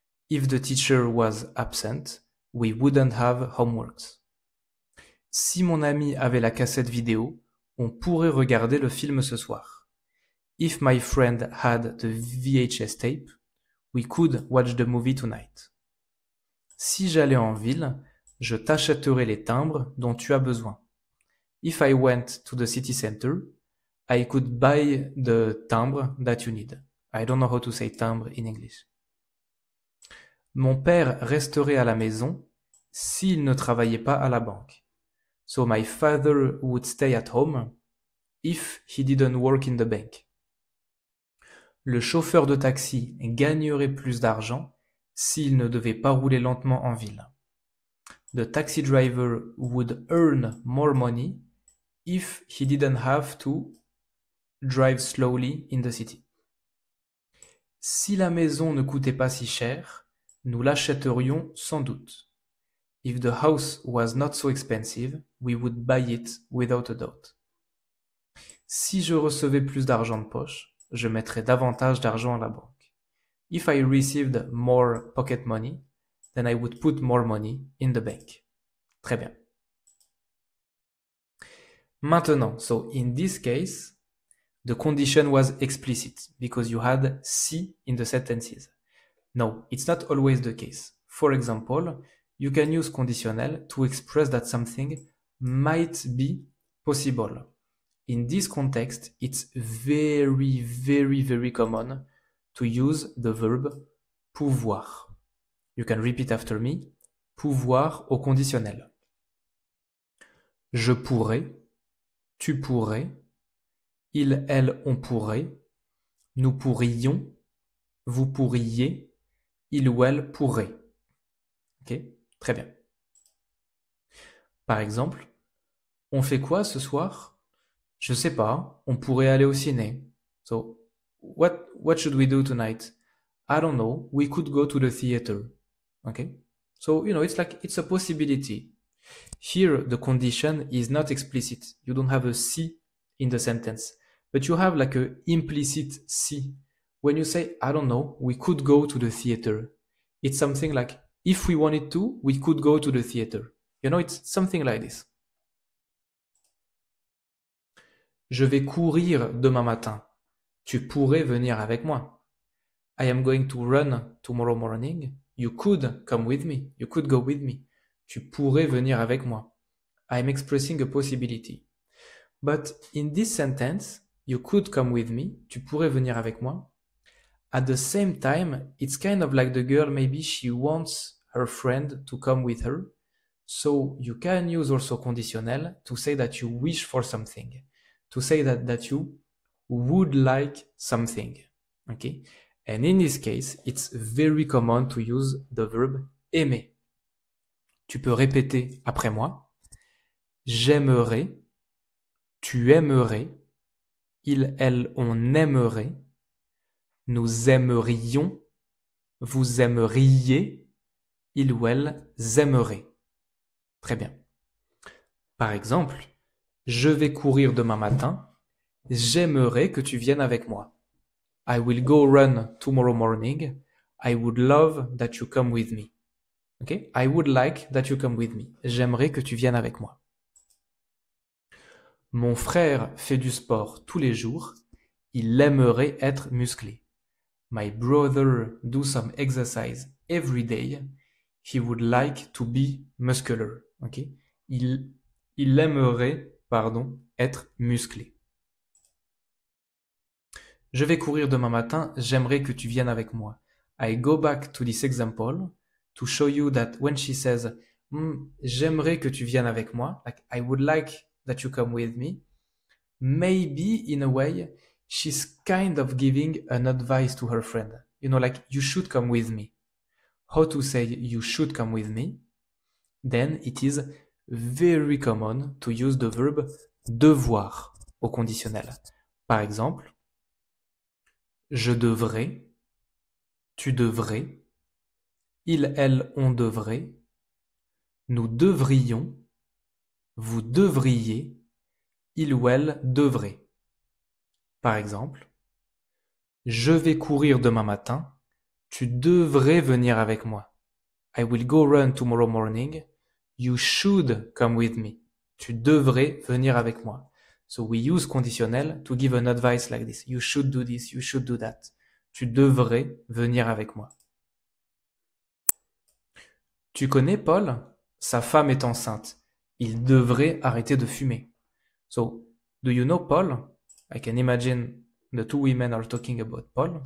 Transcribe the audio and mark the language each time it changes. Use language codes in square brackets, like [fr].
[en] If the teacher was absent, we wouldn't have homeworks. [fr] Si mon ami avait la cassette vidéo, on pourrait regarder le film ce soir. [en] If my friend had the VHS tape, we could watch the movie tonight. [fr] Si j'allais en ville, je t'achèterai les timbres dont tu as besoin. [en] If I went to the city center, I could buy the timbre that you need. I don't know how to say timbre in English. [fr] Mon père resterait à la maison s'il ne travaillait pas à la banque. [en] So my father would stay at home if he didn't work in the bank. [fr] Le chauffeur de taxi gagnerait plus d'argent s'il ne devait pas rouler lentement en ville. [en] The taxi driver would earn more money if he didn't have to drive slowly in the city. [fr] Si la maison ne coûtait pas si cher, nous l'achèterions sans doute. [en] If the house was not so expensive, we would buy it without a doubt. [fr] Si je recevais plus d'argent de poche, je mettrais davantage d'argent à la banque. [en] If I received more pocket money, then I would put more money in the bank. [fr] Très bien. [en] Maintenant, so in this case, the condition was explicit because you had si in the sentences. No, it's not always the case. For example, you can use conditionnel to express that something might be possible. In this context, it's very, very, very common to use the verb pouvoir. You can repeat after me. [fr] Pouvoir au conditionnel. Je pourrais, tu pourrais, il, elle, on pourrait, nous pourrions, vous pourriez, il ou elle pourrait. Ok, très bien. Par exemple, on fait quoi ce soir? Je sais pas, on pourrait aller au ciné. [en] So, what should we do tonight? I don't know, we could go to the theater. Okay? So, it's a possibility. Here, the condition is not explicit. You don't have a si in the sentence, but you have like a implicit si. When you say, I don't know, we could go to the theater. It's something like, if we wanted to, we could go to the theater. It's something like this. [fr] Je vais courir demain matin. Tu pourrais venir avec moi. [en] I am going to run tomorrow morning. You could come with me. You could go with me. [fr] Tu pourrais venir avec moi. [en] I am expressing a possibility. But in this sentence, you could come with me. [fr] Tu pourrais venir avec moi. [en] At the same time, it's kind of like the girl, maybe she wants her friend to come with her. So you can use also conditionnel to say that you wish for something. To say that you would like something. Okay? And in this case, it's very common to use the verb aimer. [fr] Tu peux répéter après moi. j'aimerais, tu aimerais, il, elle, on aimerait, nous aimerions, vous aimeriez, il ou elle aimerait. Très bien. Par exemple, je vais courir demain matin, j'aimerais que tu viennes avec moi. [en] I will go run tomorrow morning. I would love that you come with me. Okay? I would like that you come with me. [fr] J'aimerais que tu viennes avec moi. Mon frère fait du sport tous les jours. Il aimerait être musclé. [en] My brother do some exercise every day. He would like to be muscular. Okay? [fr] Il aimerait, être musclé. Je vais courir demain matin, j'aimerais que tu viennes avec moi. [en] I go back to this example to show you that when she says, [fr] j'aimerais que tu viennes avec moi, [en] like I would like that you come with me, maybe in a way, she's kind of giving an advice to her friend. You know, like, you should come with me. How to say you should come with me? Then it is very common to use the verb devoir au conditionnel. [fr] Par exemple, je devrais, tu devrais, il, elle, on devrait, nous devrions, vous devriez, il ou elle devrait. Par exemple, je vais courir demain matin, tu devrais venir avec moi. [en] I will go run tomorrow morning, you should come with me. [fr] Tu devrais venir avec moi. [en] So we use conditionnel to give an advice like this. You should do this, you should do that. [fr] Tu devrais venir avec moi. Tu connais Paul? Sa femme est enceinte. Il devrait arrêter de fumer. [en] So, do you know Paul? I can imagine the two women are talking about Paul.